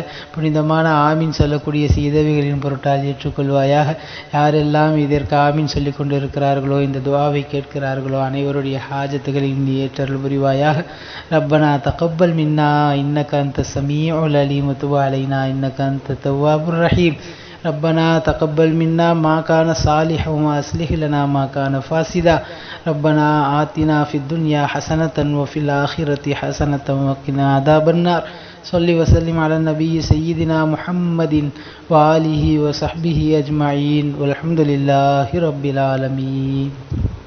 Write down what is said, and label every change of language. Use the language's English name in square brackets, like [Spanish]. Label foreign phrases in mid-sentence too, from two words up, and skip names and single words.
[Tamil] புனிதமான ஆமீன் சொல்லக்கூடிய சீதவிகளின் பொருட்டால் ஏற்றுக்கொள்வாயாக. யாரெல்லாம் இதற்கு ஆமீன் சொல்லிக் கொண்டிருக்கிறார்களோ, இந்த துஆவை கேட்கிறார்களோ அனைவருடைய ஹாஜத்துகளையும் நீ ஏற்றருள் புரிவாயாக. [Arabic] ربنا تقبل منا إنك أنت السميع العليم وتب علينا إنك أنت التواب الرحيم. ربنا تقبل منا ما كان صالحا وأصلح لنا ما كان فاسدا. ربنا آتنا في الدنيا حسنة وفي الآخرة حسنة وقنا عذاب النار. صل وسلم على النبي سيدنا محمد وآله وصحبه أجمعين والحمد لله رب العالمين.